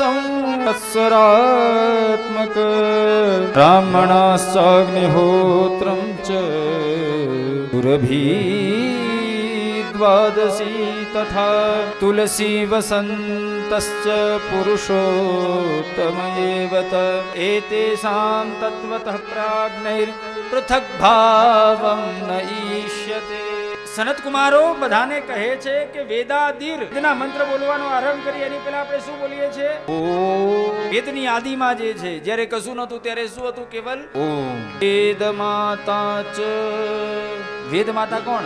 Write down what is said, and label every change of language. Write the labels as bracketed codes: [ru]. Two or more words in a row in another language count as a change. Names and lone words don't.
[sa] संवत्सरात्मक ब्राह्मणाश्चाग्निहोत्रं च द्वादशी तथा तुलसी वसन्तश्च पुरुषोत्तम एव त एतेषां तत्त्वतः प्राज्ञैर्पृथग्भावं न ईष्यते। [gu] સનત કુમારો બધાને કહે છે કે વેદાદિર વેદના મંત્ર બોલવાનો આરંભ કરી એની પહેલા આપણે શું બોલીએ છીએ? ઓમ। વેદની આદિમાં જે છે જ્યારે કશું નહોતું ત્યારે શું હતું? કેવલ ઓમ। વેદ માતા ચ વેદ માતા કોણ?